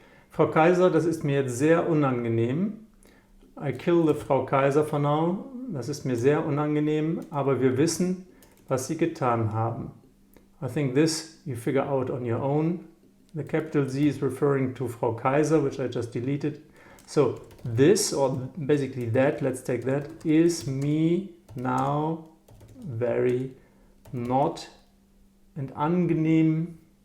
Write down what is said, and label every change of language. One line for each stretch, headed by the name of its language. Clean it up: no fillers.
German: Frau Kaiser, das ist mir jetzt sehr unangenehm.
English: I kill the Frau Kaiser for now.
German: Das ist mir sehr unangenehm, aber wir wissen, was sie getan haben.
English: I think this you figure out on your own. The capital Z is referring to Frau Kaiser, which I just deleted. So this, or basically that, let's take that, is me now very not and angenehm.